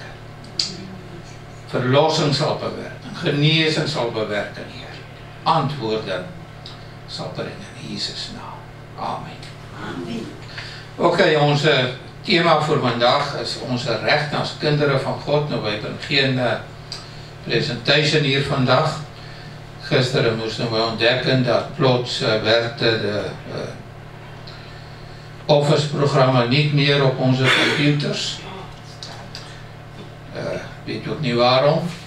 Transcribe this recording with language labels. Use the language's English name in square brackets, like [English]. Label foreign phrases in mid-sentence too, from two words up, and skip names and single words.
[Afrikaans] Verlossing sal bewerk, genesing sal bewerk, Heer. Antwoorde sal bring in Jesus naam. Amen. Amen. Ok, ons thema vir vandag is ons reg as kindere van God. [Dutch] Nou, wij hebben geen presentation hier vandag. Gisteren moesten we ontdekken dat plots werkte de Office-programma niet meer op onze computers. Weet ook niet waarom.